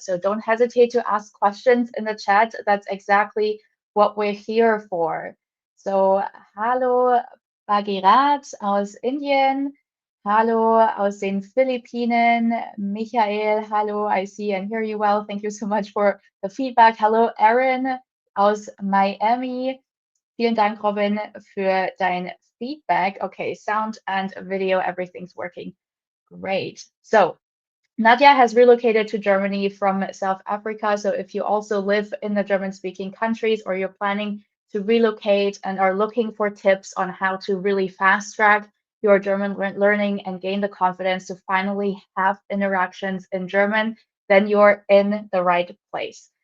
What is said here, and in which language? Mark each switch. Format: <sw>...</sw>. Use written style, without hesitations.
<en>So don't hesitate to ask questions in the chat. That's exactly what we're here for.</en> <de>So, hallo Bagirat aus Indien. Hallo aus den Philippinen, Michael.</de> <en>Hallo, I see and hear you well. Thank you so much for the feedback. Hello, Erin aus Miami.</en> <de>Vielen Dank, Robin, für dein Feedback.</de> <en>Okay, sound and video, everything's working great. So, Nadia has relocated to Germany from South Africa. So if you also live in the German-speaking countries or you're planning to relocate and are looking for tips on how to really fast track your German learning and gain the confidence to finally have interactions in German, then you're in the right place.</en>